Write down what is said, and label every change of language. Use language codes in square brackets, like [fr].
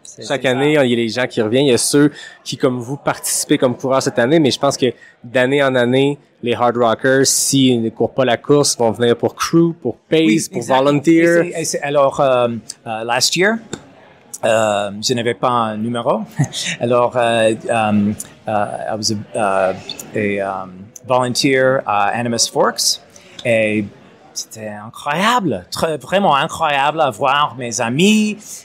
[fr] Chaque année, il y a les gens qui reviennent. Il y a ceux qui, comme vous, participez comme coureurs cette année, mais je pense que d'année en année, les hard rockers, s'ils ne courent pas la course, vont venir pour crew, pour pace, oui, pour volunteer. Alors, [en] last year, [fr] je n'avais pas un numéro. [en] Alors, I was a volunteer à Animas Forks. Et [fr] c'était incroyable, vraiment incroyable à voir mes amis.